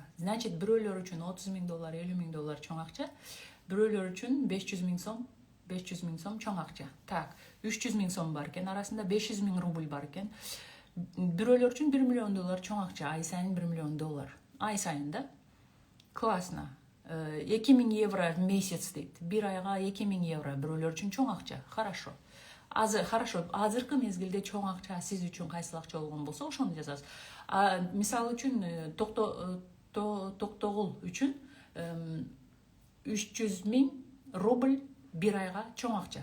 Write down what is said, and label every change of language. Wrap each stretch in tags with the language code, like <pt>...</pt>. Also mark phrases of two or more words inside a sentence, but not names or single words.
<ky>Значит, бирөөлөр үчүн 30 000 доллар, 50 000 доллар чоң акча, бирөөлөр үчүн 500 000 сом, 500 000 сом чоң акча. Так, 300 000 сом бар экен, арасында 500 000 рубль бар экен. Бирөөлөр үчүн 1 миллион доллар чоң акча, ай сайын 1 миллион доллар. Ай сайын да.</ky> <ru>Классно. 2000 евро в месяц дейт.</ru> <ky>Бир айга 2000 евро бирөөлөр үчүн чоң акча.</ky> <ru>Хорошо.</ru> <ky>Хорошо, азыркы мезгилде чоң акча сиз үчүн кайсыл акча болгон болсо, ошону жазасыз. Мисалы үчүн токтогул үчүн 300 000 рубль бир айга чоң акча.</ky>